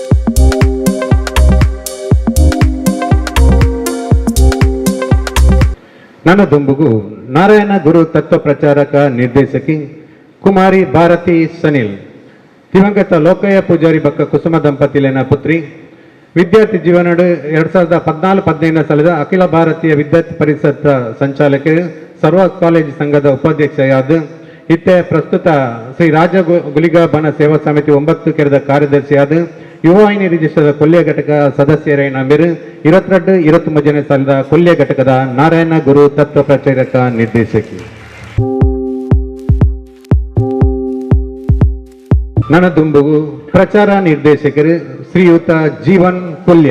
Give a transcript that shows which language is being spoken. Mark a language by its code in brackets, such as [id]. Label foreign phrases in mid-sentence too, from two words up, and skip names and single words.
[tcy] ನನ್ನ ದುಂಬುಗು ನಾರಾಯಣ ಗುರು ತತ್ವ ಪ್ರಚಾರಕ ನಿರ್ದೇಶಕಿ ಕುಮಾರಿ ಭಾರತಿ ಸನಿಲ್, ದಿವಂಗತ ಲೋಕಯ್ಯ ಪೂಜಾರಿ ಬಕ್ಕ ಕುಸುಮ ದಂಪತಿಲಿನ ಪುತ್ರಿ, ವಿದ್ಯಾರ್ಥಿ ಜೀವನ 2014-15ನೇ ಸಾಲದ ಅಖಿಲ ಭಾರತೀಯ ವಿದ್ಯಾರ್ಥಿ ಪರಿಷತ್ ಸಂಚಾಲಕರು, ಸರ್ವ ಕಾಲೇಜು ಸಂಘದ ಉಪಾಧ್ಯಕ್ಷರಾದ ಇತ್ತೆ ಪ್ರಸ್ತುತ ಶ್ರೀ ರಾಜ ಗುಲಿಗಾ ಬನ ಸೇವಾ ಸಮಿತಿ 9 ಕೆರೆದ ಕಾರ್ಯದರ್ಶಿಯಾದ ಯುವವಾಹಿನಿ ರಿಜಿಸ್ಟರ್ಡ್ ಕೊಲ್ಯ ಘಟಕ ಸದಸ್ಯರೈನ ಮೇರೆ 22-23ನೇ ಸಾಲದ ಕೊಲ್ಯ ಘಟಕದ ನಾರಾಯಣ ಗುರು ತತ್ವ ಪ್ರಚಾರಕ ನಿರ್ದೇಶಕಿ. ನನ್ನ ದುಂಬುಗು ಪ್ರಚಾರ ನಿರ್ದೇಶಕರು ಶ್ರೀಯುತ ಜೀವನ್ ಕೊಲ್ಯ.